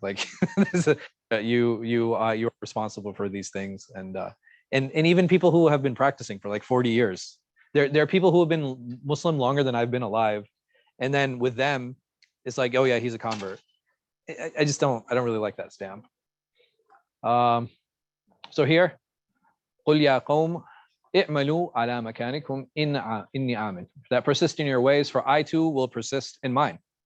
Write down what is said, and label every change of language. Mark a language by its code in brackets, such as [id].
[en] Like, you're responsible for these things, and even people who have been practicing for like 40 years. There are people who have been Muslim longer than I've been alive, and then with them, it's like, oh yeah, he's a convert. I don't really like that stamp. So here, [ar] قُلْ يَا قَوْمِ اعْمَلُوا عَلَى مَكَانِكُمْ إِنِّي عَامِلٌ. [en] That persist in your ways, for I too will persist in mine.